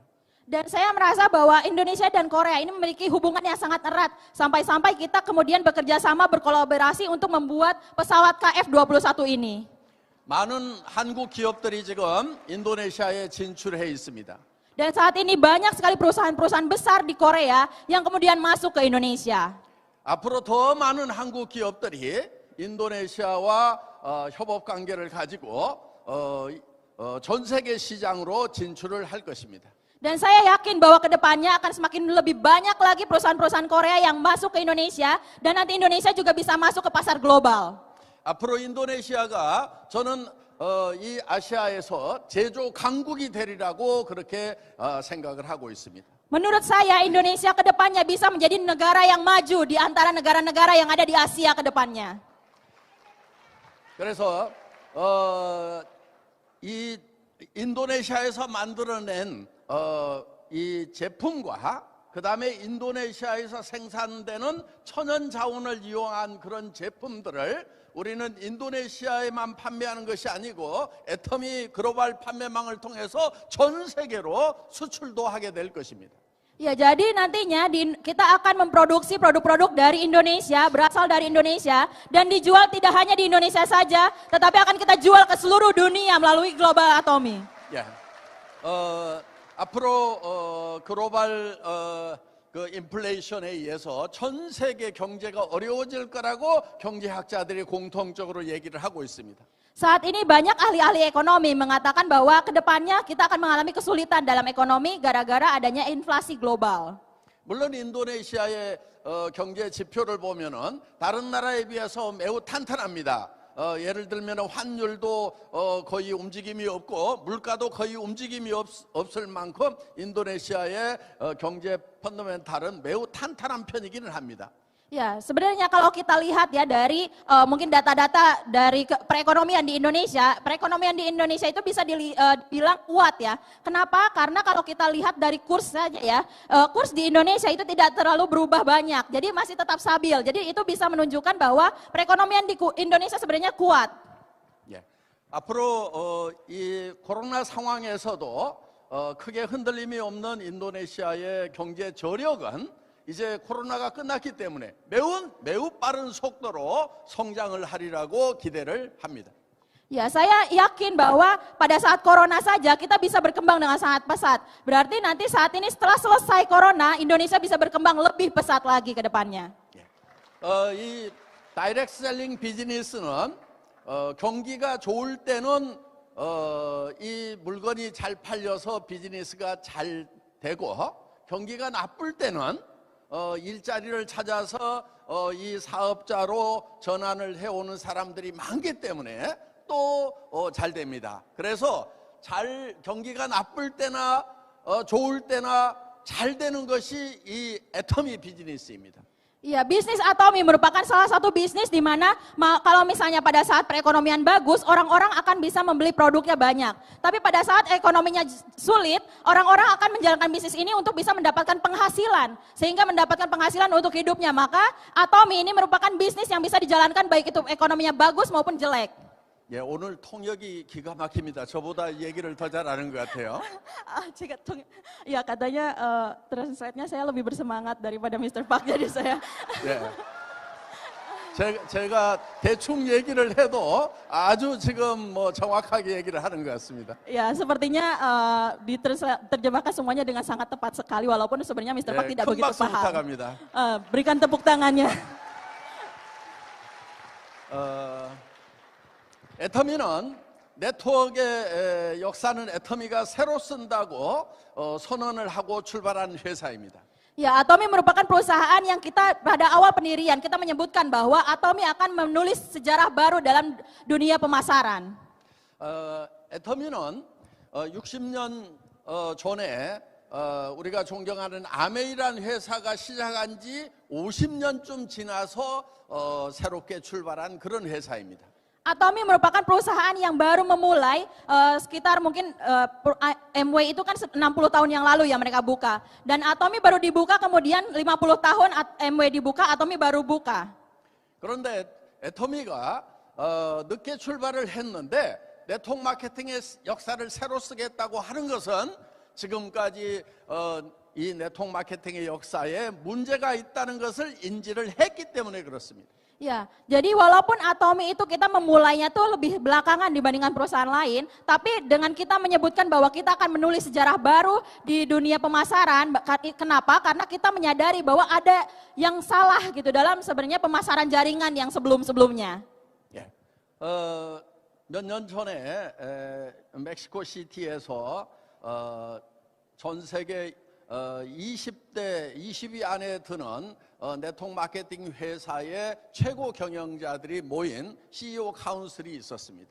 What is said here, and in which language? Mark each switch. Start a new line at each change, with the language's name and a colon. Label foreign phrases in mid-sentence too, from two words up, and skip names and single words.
Indonesian: Dan saya merasa bahwa Indonesia dan Korea ini memiliki hubungan yang sangat erat. Sampai-sampai kita kemudian bekerja sama berkolaborasi untuk membuat pesawat KF-21 ini.
Korean: 많은 한국 기업들이 지금 인도네시아에 진출해 있습니다.
Indonesian: Dan saat ini banyak sekali perusahaan-perusahaan besar di Korea yang kemudian masuk ke Indonesia.
Korean: 앞으로 더 많은 한국 기업들이 인도네시아와 협업 관계를 가지고 전 세계 시장으로 진출을 할 것입니다.
Indonesian: Dan saya yakin bahwa kedepannya akan semakin lebih banyak lagi perusahaan-perusahaan Korea yang masuk ke Indonesia dan nanti Indonesia juga bisa masuk ke pasar global.
Korean: 앞으로 인도네시아가 저는 이 아시아에서 제조 강국이 되리라고 그렇게 생각을 하고 있습니다.
Indonesian: Menurut saya Indonesia kedepannya bisa menjadi negara yang maju di antara negara-negara yang ada di Asia kedepannya.
Korean: 그래서 이 인도네시아에서 만들어낸 이 제품과 그 다음에 인도네시아에서 생산되는 천연 자원을 이용한 그런 제품들을 우리는 인도네시아에만 판매하는 것이 아니고 애터미 글로벌 판매망을 통해서 전 세계로 수출도 하게 될 것입니다.
Indonesian: Ya, jadi nantinya kita akan memproduksi produk-produk dari Indonesia, berasal dari Indonesia, dan dijual tidak hanya di Indonesia saja, tetapi akan kita jual ke seluruh dunia melalui Global Atomi.
Korean: 예. 앞으로 글로벌 그 인플레이션에 의해서 전 세계 경제가 어려워질 거라고 경제학자들이 공통적으로 얘기를 하고 있습니다.
Indonesian: Saat ini banyak ahli-ahli ekonomi mengatakan bahwa kedepannya kita akan mengalami kesulitan dalam ekonomi gara-gara adanya inflasi global.
Korean: 물론 인도네시아의 경제 지표를 보면은 다른 나라에 비해서 매우 탄탄합니다. 예를 들면 환율도 거의 움직임이 없고 물가도 거의 움직임이 없을 만큼 인도네시아의 경제 펀더멘탈은 매우 탄탄한 편이기는 합니다.
Indonesian: Ya, sebenarnya kalau kita lihat ya dari mungkin data-data dari perekonomian di Indonesia itu bisa dibilang kuat ya. Kenapa? Karena kalau kita lihat dari kurs saja ya, kurs di Indonesia itu tidak terlalu berubah banyak. Jadi masih tetap stabil. Jadi itu bisa menunjukkan bahwa perekonomian di Indonesia sebenarnya kuat.
Korean: 예. 앞으로 이 코로나 상황에서도 크게 흔들림이 없는 인도네시아의 경제 저력은 이제 코로나가 끝났기 때문에 매우 빠른 속도로 성장을 하리라고 기대를 합니다.
Indonesian: Ya, saya yakin bahwa pada saat corona saja kita bisa berkembang dengan sangat pesat. Berarti nanti saat ini setelah selesai corona, Indonesia bisa berkembang lebih pesat lagi ke depannya.
Korean: 이 다이렉트 셀링 비즈니스는 경기가 좋을 때는 이 물건이 잘 팔려서 비즈니스가 잘 되고 경기가 나쁠 때는 일자리를 찾아서 이 사업자로 전환을 해오는 사람들이 많기 때문에 또 잘 됩니다. 그래서 경기가 나쁠 때나 좋을 때나 잘 되는 것이 이 애터미 비즈니스입니다.
Indonesian: Iya, bisnis Atomi merupakan salah satu bisnis di mana kalau misalnya pada saat perekonomian bagus, orang-orang akan bisa membeli produknya banyak. Tapi pada saat ekonominya sulit, orang-orang akan menjalankan bisnis ini untuk bisa mendapatkan penghasilan. Sehingga mendapatkan penghasilan untuk hidupnya. Maka Atomi ini merupakan bisnis yang bisa dijalankan baik itu ekonominya bagus maupun jelek.
Korean: 예, 오늘 통역이 기가 막힙니다. 저보다 얘기를 더 잘하는 것 같아요.
Indonesian: Ya katanya translate-nya saya lebih bersemangat daripada Mr. Park, jadi saya.
Korean: 예. 제가 대충 얘기를 해도 아주 지금 뭐 정확하게 얘기를 하는 것 같습니다.
Indonesian: Ya, sepertinya diterjemahkan semuanya dengan sangat tepat sekali, walaupun sebenarnya Mr. Park tidak
Korean: 큰
Indonesian: begitu
Korean: 박수
Indonesian: paham.
Korean: 부탁합니다.
Indonesian: Berikan tepuk tangannya.
Korean: 애터미는 네트워크의 역사는 애터미가 새로 쓴다고 선언을 하고 출발한 회사입니다.
Indonesian: Ya, Atomi merupakan perusahaan yang kita pada awal pendirian kita menyebutkan bahwa Atomi akan menulis sejarah baru dalam dunia pemasaran.
Korean: 애터미는 60년 전에 우리가 존경하는 아메이란 회사가 시작한 지 50년쯤 지나서 새롭게 출발한 그런 회사입니다.
Indonesian: Atomi merupakan perusahaan yang baru memulai sekitar mungkin MW itu kan 60 tahun yang lalu ya mereka buka. Dan Atomi baru dibuka kemudian 50 tahun MW dibuka, Atomi baru buka.
Korean: 그런데 애터미가 늦게 출발을 했는데 네트워크 마케팅의 역사를 새로 쓰겠다고 하는 것은 지금까지 이 네트워크 마케팅의 역사에 문제가 있다는 것을 인지를 했기 때문에 그렇습니다.
Indonesian: Ya, jadi walaupun Atomi itu kita memulainya tuh lebih belakangan dibandingkan perusahaan lain, tapi dengan kita menyebutkan bahwa kita akan menulis sejarah baru di dunia pemasaran, kenapa? Karena kita menyadari bahwa ada yang salah gitu dalam sebenarnya pemasaran jaringan yang sebelum-sebelumnya.
Korean: 예. 몇 년 전에 멕시코 시티에서 전 세계 20위 안에 드는 네트워크 마케팅 회사의 최고 경영자들이 모인 CEO 카운슬이 있었습니다.